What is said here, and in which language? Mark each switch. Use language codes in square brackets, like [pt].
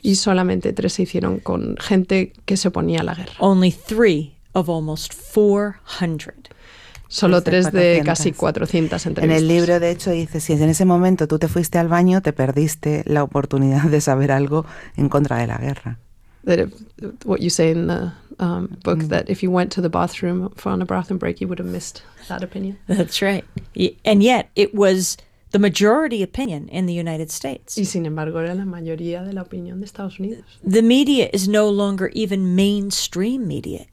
[es] Y solamente tres se hicieron con gente que se oponía a la guerra. [en] Only three of almost 400. [es] Solo tres de casi 400 entrevistas. En el libro, de hecho, dice, si en ese momento tú te fuiste al baño, te perdiste la oportunidad de saber algo en contra de la guerra. [en] What you say in the book, that if you went to the bathroom for on a bathroom break, you would have missed that opinion. That's right. And yet, it was the majority opinion in the United States. [es] Y sin embargo, era la mayoría de la opinión de Estados Unidos. [en] The media is no longer even mainstream media.